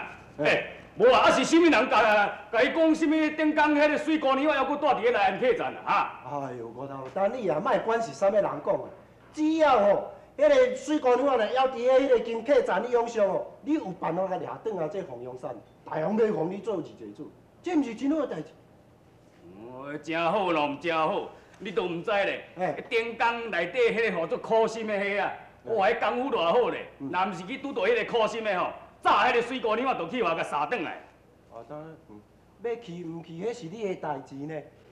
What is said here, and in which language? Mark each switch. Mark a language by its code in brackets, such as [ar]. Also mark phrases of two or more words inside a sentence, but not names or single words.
[nan] 哎，无啊，是啥物人甲伊讲啥物？顶工迄个水姑娘还阁住伫个内岸客栈啊？哎呦，我头，但你也莫管是啥物人讲啊，只要吼，迄个水姑娘来要伫迄个金客栈你用上哦，你有办法掠转来这凤阳山，大王要封你做二世祖，这毋是真好代志。哦，真好咯，真好，你都毋知咧。顶工内底迄个号做苦心的迄啊，哇，迄功夫偌好咧，若毋是去拄到迄个苦心的吼，早迄个水姑娘就去外甲杀转来。啊，当然，要去毋去，迄是你的代志呢。